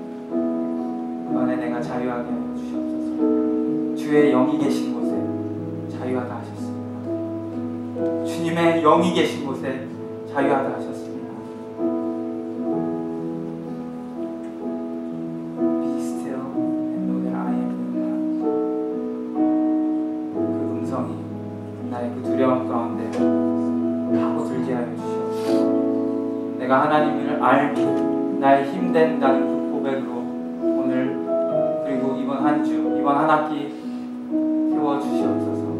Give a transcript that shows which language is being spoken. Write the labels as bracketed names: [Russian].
[Korean] 그 안에 내가 자유하게 하여 주시옵소서. 주의 영이 계신 곳에 자유하다 하셨습니다. 주님의 영이 계신 곳에 자유하다 하셨습니다. [English] Be still and know that I am God. [Korean] 그 음성이 나의 그 두려움 가운데 파고들게 하여 주시옵소서. 내가 하나님을 알기, 나의 힘된다는 그 고백으로 오늘, 그리고 이번 한 주, 이번 한 학기 세워주시옵소서.